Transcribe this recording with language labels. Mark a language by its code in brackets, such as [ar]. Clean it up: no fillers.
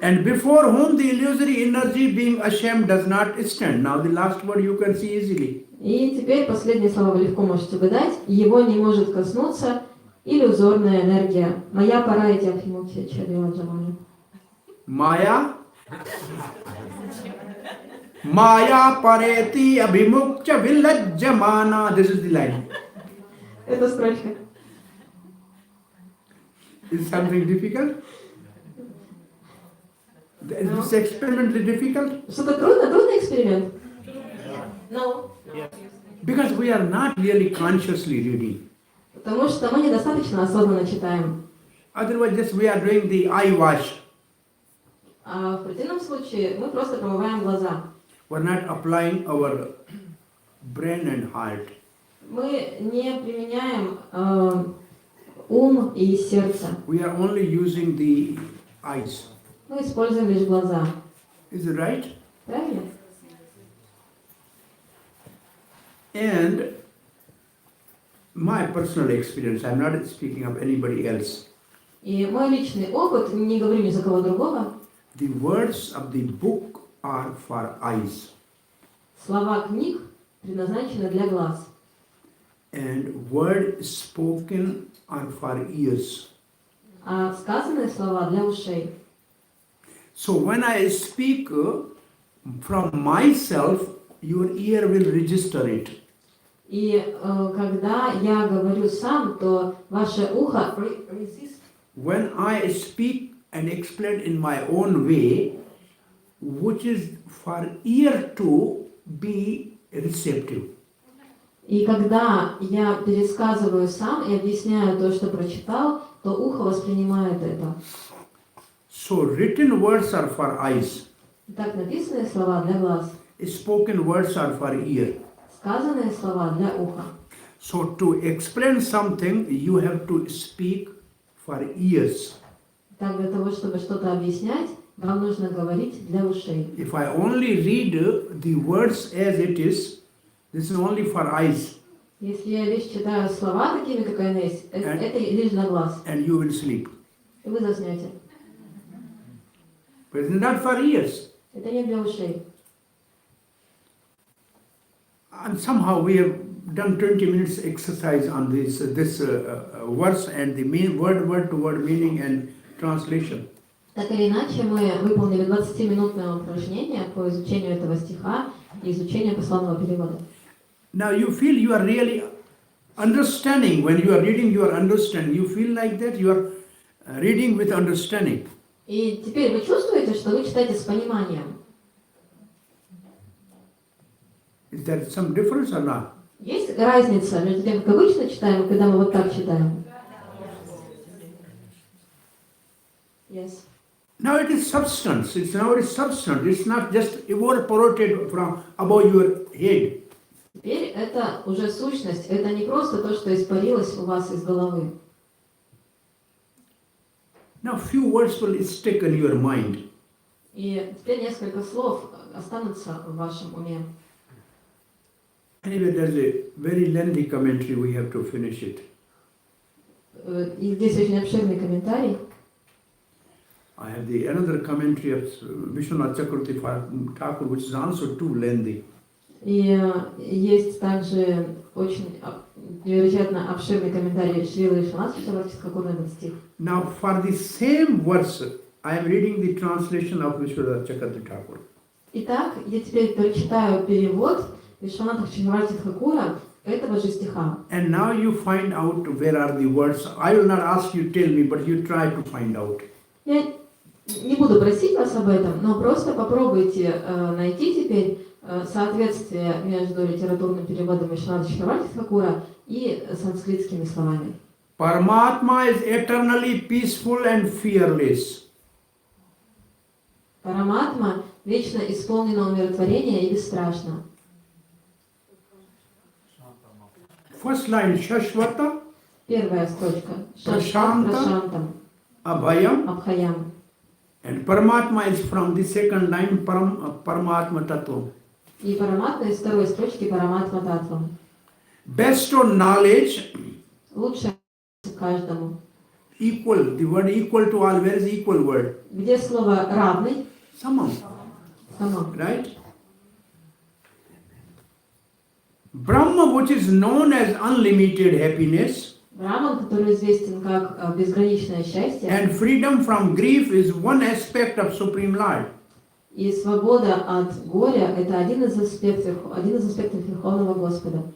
[en] And before whom the illusory energy being ashamed does not stand. Now the last word you can see easily. [ru] И теперь последние слова вы легко можете угадать. Его не может коснуться иллюзорная энергия. Моя пора идти абхимукхи чадила джамани. [sa] Maya Maya pareti abhimukcha villajjamana. [en] This is the line. [ru] Это строчка. [en] Is something difficult? Is this experiment difficult? [ru] Что-то трудно? Трудный эксперимент? [en] No. Because we are not really consciously reading. [ru] Потому что мы недостаточно осознанно читаем. [en] Otherwise, just we are doing the eye wash. [ru] А в противном случае мы просто промываем глаза. [en] We're not applying our brain and heart. [ru] Мы не применяем ум и сердце. [en] We are only using the eyes. [ru] Мы используем лишь глаза. [en] Is it right? [ru] Правильно? [en] And my personal experience, I'm not speaking of anybody else. [ru] И мой личный опыт, не говорю ни за кого другого, [en] The words of the book are for eyes. [ru] слова книг предназначены для глаз, [en] And words spoken are for ears. [ru] а сказанные слова для ушей. [en] So when I speak from myself, your ear will register it. [ru] И когда я говорю сам, то ваше ухо [en] When I speak and explain in my own way, which is for ear to be receptive. [ru] И когда я пересказываю сам и объясняю то, что прочитал, то ухо воспринимает это. [en] So written words are for eyes. [ru] Так написанные слова для глаз, [en] Spoken words are for ear. [ru] сказанные слова для уха. [en] So to explain something, you have to speak for ears. [ru] Так для того, чтобы что-то объяснять, вам нужно говорить для ушей. [en] If I only read the words as it is, this is only for eyes, [ru] Если я лишь читаю слова такими, как они есть, это лишь для глаз, [en] and you will sleep. [ru] и вы заснете. [en] But it's not for ears. [ru] Это не для ушей. [en] And somehow we have done 20 minutes exercise on this verse and the main word to word meaning and translation. [ru] Так или иначе, мы выполнили 20-минутное упражнение по изучению этого стиха и изучению пословного перевода. [en] Now you feel you are really understanding. When you are reading, you are understanding. You feel like that you are reading with understanding. [ru] И теперь вы чувствуете, что вы читаете с пониманием. [en] Is there some difference or not? [ru] Есть разница между тем, как обычно читаем, и когда мы вот так читаем? [en] Yes. Now it is substance. It's substance. It's not just evaporated from above your head. [ru] Теперь это уже сущность, это не просто то, что испарилось у вас из головы. [en] Now few words will stick in your mind. [ru] И теперь несколько слов останутся в вашем уме. [en] Anyway, there's a very lengthy commentary. We have to finish it. [ru] И здесь очень обширный комментарий. [en] I have another commentary of Vishwanath Chakravarti Thakur, which is also too lengthy. [ru] И есть также очень невероятно обширный комментарий Шрилы Вишванатха Чакраварти на этот стих. [en] Now, for the same verse, I am reading the translation of Vishwanath Chakravarti Thakur. [ru] Итак, я теперь прочитаю перевод Вишванатха Чакраварти Тхакура этого же стиха. [en] And now you find out where are the words. I will not ask you tell me, but you try to find out. [ru] Я не буду просить вас об этом, но просто попробуйте найти теперь соответствие между литературным переводом Вишванатха Чакраварти Тхакура и санскритскими словами. [en] Paramatma is eternally peaceful and fearless. [ru] Параматма вечно исполнена умиротворения и бесстрашна. [en] First line, Shashvata, [ru] Первая строчка. Прашанта, Прашантам, [sa] Abhayam. [ru] Абхаям. [en] And Paramatma is from the second line, Paramatma Tattva. [ru] И параматма из второй строчки Параматма Татвам. [en] Best on knowledge, [ru] Лучше каждому. [en] equal. The word equal to all, where is equal word? [ru] Где слово равный? [sa] Samam, [ru] Самом. [en] right? Brahma, which is known as unlimited happiness, [ru] Браман, который известен как безграничное счастье, [en] and freedom from grief is one aspect of Supreme Lord. [ru] и свобода от горя – это один из аспектов Верховного Господа.